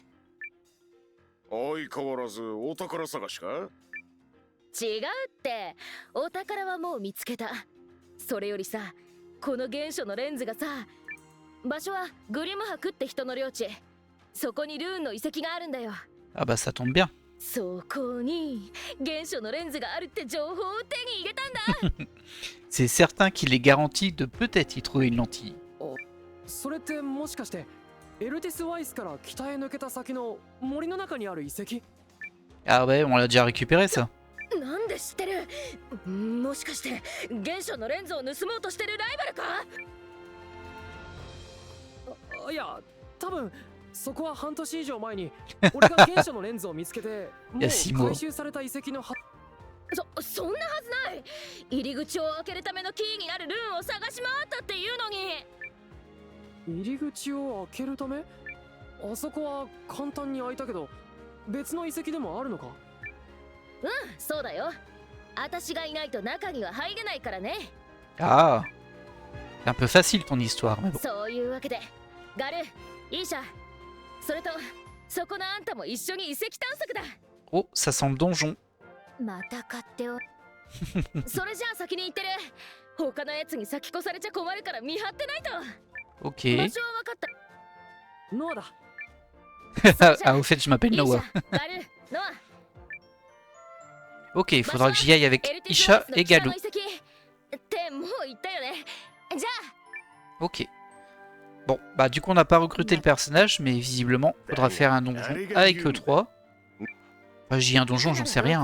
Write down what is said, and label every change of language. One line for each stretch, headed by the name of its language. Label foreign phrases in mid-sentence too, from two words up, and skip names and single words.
Japanese: 相変わらずお宝探しか？違うって、お宝はもう見つけた。それよりさ、この原初のレンズがさ、場所はグリム博って人の領地。そこにルーンの遺跡があるんだよ。
French: Ah bah ça tombe bien.
Japanese: そこに原初のレンズがあるって情報を手に入れたんだ。
French: C'est certain qu'il est garanti de peut-être y trouver une lentille.
Japanese: それってもしかしてエルティス・ワイスから北へ抜けた先の森の中にある遺跡？
French: Ah ouais, on l'a déjà récupéré ça.
Japanese: なんで知ってる？もしかして原初のレンズを盗もうとしてるライバルか？いや、多分そこは半年以上前に俺が原初のレンズを見つけてもう回収された遺跡のそんなはずない。入り口を開けるためのキーになるルーンを探し回ったっていうのに。入り口を開けるため？あそこは簡単に開いたけど別の遺跡でもあるのか？うん、そうだよ。私がいないと中には入れないからね。
French: Ah, c'est un peu facile ton histoire, mais bon.
Japanese: そういうわけで、ガル、イーシャ、それとそこのあんたも一緒に遺跡探索だ。
French: Oh, ça sent le donjon.
Japanese: また買ってお。それじゃあ先に行ってる。他のやつに先越されちゃ困るから見張ってないと。
French: Ok.
Japanese: 場所は分かった。ノアだ。
French: Ah, au fait, je m'appelle Noah.
Japanese: ガル、ノア。
French: Ok, il faudra que j'y aille avec Isha et Galou. Ok. Bon, bah du coup on n'a pas recruté le personnage, mais visiblement il faudra faire un donjon avec eux trois. Enfin, j'y ai un donjon, j'en sais rien.